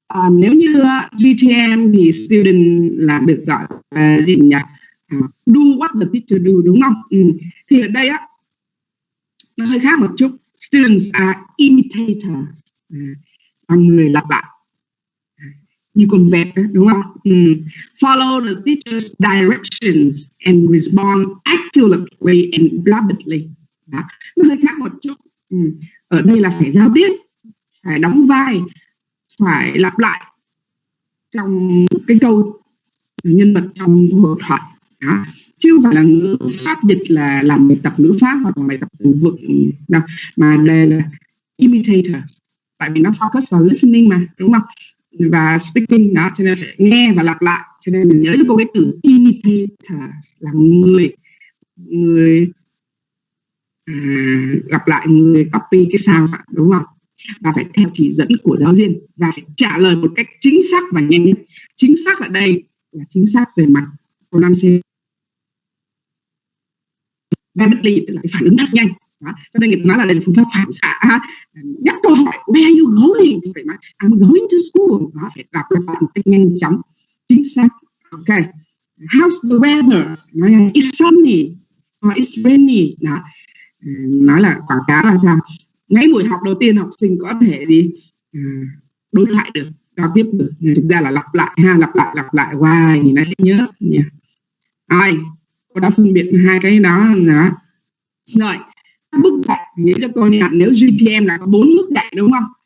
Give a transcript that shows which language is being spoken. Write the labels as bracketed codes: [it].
[vi] Nếu như GTM thì student là được gọi gì nhỉ? [en] Do what the teacher do, [vi] đúng không? [en] Thì ở đây nó hơi khác một chút. Students are imitators, [vi] người lặp lại như con vẹt, đúng không? [en] Follow the teacher's directions and respond accurately and rapidly. [vi] Nó hơi khác một chút. Ở đây là phải giao tiếp, phải đóng vai, phải lặp lại trong cái câu nhân vật trong hội thoại, chứ không phải là ngữ pháp dịch là làm bài tập ngữ pháp hoặc là bài tập từ vựng đâu, mà đây là imitators, tại vì nó focus vào listening mà, đúng không? Và speaking đó, cho nên phải nghe và lặp lại. Cho nên mình nhớ cho cái từ imitators là người lặp lại, người copy cái sao, đúng không? và phải theo chỉ dẫn của giáo viên và phải trả lời một cách chính xác và nhanh nhất. Chính xác ở đây là chính xác về mặt pronunciation, rapidly, tức là phản ứng thật nhanh. Đó. Cho nên người ta nói là đây là phương pháp phản xạ. Nhắc câu hỏi [en] where are you going [vi] thì phải nói [en] I'm going to school. [vi] Đó, phải đọc một cách nhanh chóng, chính xác. [en] Ok. How's the weather? [vi] Nói là [en] it's sunny or it's rainy. [vi] Đó. Nói là quảng cáo là sao? Ngay buổi học đầu tiên học sinh có thể đi đối lại được, giao tiếp được. Thực ra là lặp lại lặp lại hoài thì nó sẽ nhớ. Rồi, cô đã phân biệt hai cái đó rồi. Rồi, các bước dạy nhớ cho cô nha. Nếu GTM là có 4 bước dạy đúng không?